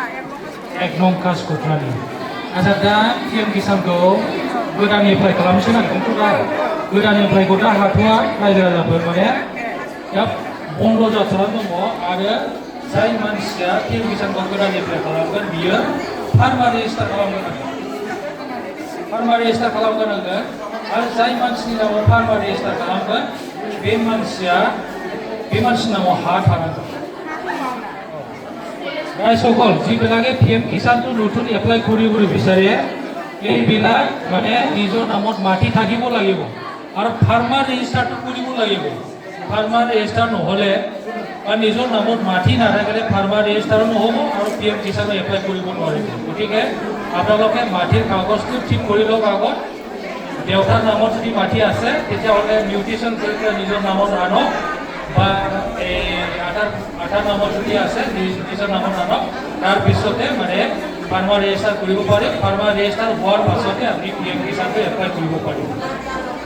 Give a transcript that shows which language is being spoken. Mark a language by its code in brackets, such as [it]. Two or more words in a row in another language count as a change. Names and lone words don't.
[brx] एक नं कासख'त्रानि आচ্ছা दा पिएम किसानखौ गोदान एप्लाइ खालामनोसै नागिरदोंथ' दा गोदान एप्लाइखौ दा हाथ'वा रायजो राजाफोर माने दा बन्द' जाथ'नानै दङ आरो जाय मानसिया पिएम किसानखौ गोदान एप्लाइ खालामगोन बियो [en] farmer register [brx] खालामगोन [en] farmer register [brx] खालामगोनांगोन आरो जाय मानसिनि नामाव [en] farmer register [brx] खालामगोन बे मानसिनि नामाव हा थानांगोन [as] প্রায় সকল যিবিলাকে পিএম কিষাণটো নতুন এপ্লাই কৰিব বিচাৰে এইবিলাক মানে নিজৰ নামত মাটি থাকিব লাগিব আৰু [en] farmer registerটো [as] কৰিব লাগিব [en] farmer register [as] নহ'লে বা নিজৰ নামত মাটি নাথাকিলে [en] farmer registerো [as] নহ'ব আৰু পিএম কিষাণো এপ্লাই কৰিব নোৱাৰিব গতিকে আপোনালোকে মাটিৰ কাগজটো ঠিক কৰি লওক আগত দেউতাৰ নামত যদি মাটি আছে তেতিয়াহ'লে মিউটেশ্যন কৰি পেলাই নিজৰ নামত আনক বা এই আধাৰ নামত যদি আছে নিজৰ নামত আনক তাৰপিছতে মানে [en] farmer register [as] কৰিব পাৰে [en] farmer register [as] হোৱাৰ পাছতে আপুনি পিএম কিষাণটো এপ্লাই কৰিব পাৰিব